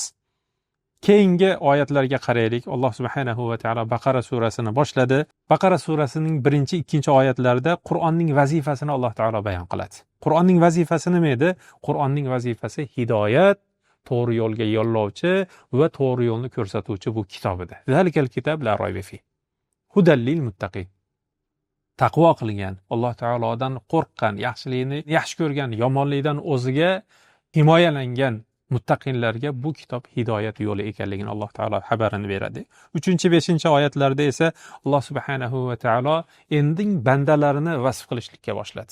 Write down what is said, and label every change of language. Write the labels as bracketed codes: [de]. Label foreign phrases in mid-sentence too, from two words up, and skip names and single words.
[uz] Keyingi oyatlarga qaraylik. Alloh [ar] سبحانه وتعالى [uz] Baqara surasini boshladi. Baqara surasining 1-2 oyatlarida Qur'onning vazifasini Alloh taolo bayon qiladi. Qur'onning vazifasi nima edi? Qur'onning vazifasi hidoyat, to'g'ri yo'lga yo'llovchi va to'g'ri yo'lni ko'rsatuvchi bu kitob edi. [ar] ذلك الكتاب لا ريب فيه هدى للمتقين. [uz] Taqvo qilgan, Alloh taolodan qo'rqqan, yaxshilikni yaxshi ko'rgan, yomonlikdan o'ziga himoyalangan muttaqinlarga bu kitob hidoyat yo'li ekanligini Alloh taolo xabarini beradi. 3-5 oyatlarda esa Alloh [ar] سبحانه وتعالى [uz] endi bandalarini vasf qilishlikka boshladi.